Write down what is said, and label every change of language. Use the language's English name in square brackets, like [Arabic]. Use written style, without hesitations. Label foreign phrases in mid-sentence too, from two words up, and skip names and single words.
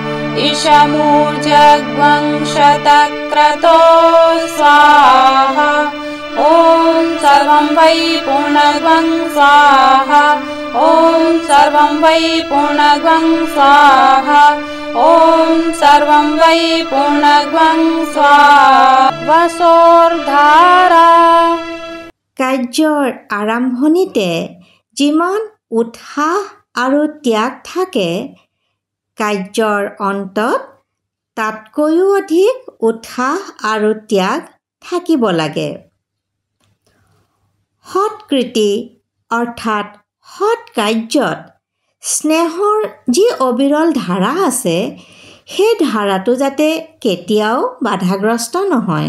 [Sanskrit] इशमूर्जग्वंशतक्रतो स्वाहा ॐ सर्वं वै पूर्णग्वं स्वाहा ॐ सर्वं वै पूर्णग्वं स्वाहा ॐ सर्वं वै पूर्णग्वं स्वाहा वसोर्धारा। [Assamese] কাৰ্যৰ আৰম্ভণিতে যিমান উৎসাহ আৰু ত্যাগ থাকে কাৰ্যৰ অন্তত তাতকৈও অধিক উৎসাহ আৰু ত্যাগ থাকিব লাগে। সৎকৃতি অৰ্থাৎ সৎ কাৰ্যত স্নেহৰ যি অবিৰল ধাৰা আছে সেই ধাৰাটো যাতে কেতিয়াও বাধাগ্ৰস্ত নহয়।